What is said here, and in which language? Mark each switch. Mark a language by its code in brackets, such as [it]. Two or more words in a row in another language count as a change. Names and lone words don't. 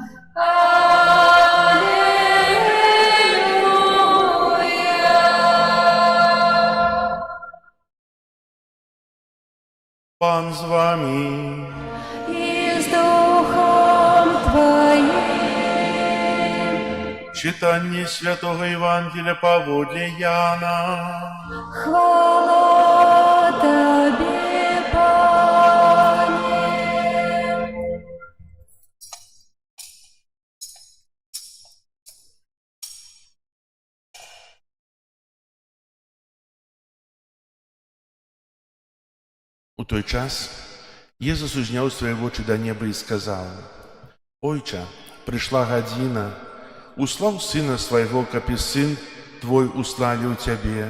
[uk] Пан з вами. і з Духом Твоїм. Читання Святого Євангелія паводле Яна. Хвала Тобі, Пане. [be] У той час Єсус узняў свае вочы да неба і сказаў: «Ойча, прыйшла гадзіна, услаў Сына свайго, каб і Сын Твой уславіў Цябе.